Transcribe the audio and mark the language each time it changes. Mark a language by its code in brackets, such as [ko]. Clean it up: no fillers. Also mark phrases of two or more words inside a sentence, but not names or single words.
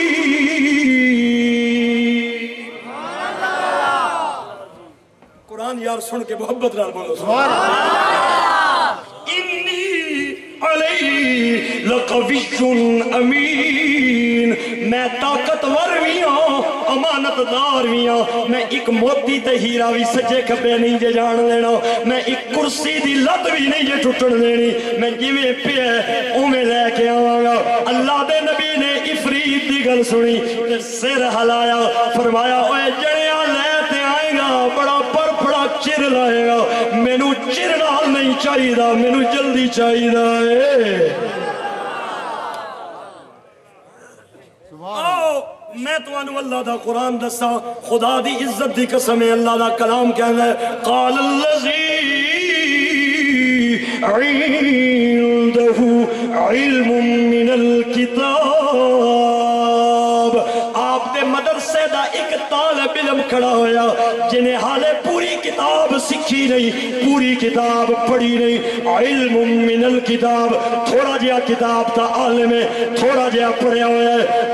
[pa] قرآن یار سن کے محبت نال بولو سبحان اللہ [ar] انی علی لقوی امین [ur] میں طاقتور بھی ہوں امانت دار بھی [pa] ہوں میں ایک موتی تے ہیرا بھی سجے کھبے نہیں جے جان لینا میں ایک کرسی دی لت بھی نہیں جے ٹوٹن دینی میں جویں پیا اوویں لے کے آواں گا اللہ دے نبی نے افریت دی گل سنی تے سر ہلایا فرمایا اوے جڑیاں لے تے آئے گا بڑا پڑا چر لائے گا مینوں چر نال نہیں چاہیدا مینوں جلدی چاہیدا ہے آؤ میں تو انو اللہ دا قرآن دسا خدا دی عزت دی قسم ہے اللہ دا کلام کہنا ہے [ar] قال الذی عنده علم من الکتاب [pa] آپ دے مدرسے دا ایک طالب علم کھڑا ہویا جنہیں حالے پوری کتاب سکھی نہیں، پوری کتاب پڑھی نہیں، [ar] علم من الکتاب، [pa] تھوڑا جہا کتاب تا عالم ہے، تھوڑا جہا پڑھیا ہوا ہے۔